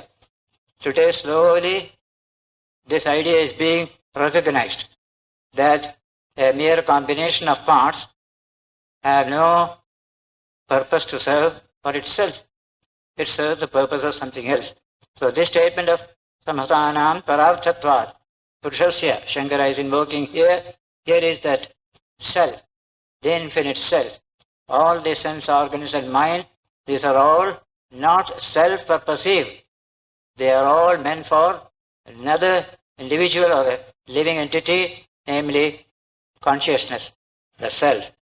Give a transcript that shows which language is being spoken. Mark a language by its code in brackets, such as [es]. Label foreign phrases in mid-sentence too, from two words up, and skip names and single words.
[en] Today, slowly, this idea is being recognized, that a mere combination of parts have no purpose to serve for itself. It serves the purpose of something else. So this statement of [sa] samhatanam pararthatvat, purushasya, [en] Shankara is invoking here is that self, the infinite self. All the sense organs and mind, these are all not self-purposive. They are all meant for another individual or a living entity, namely consciousness, the self.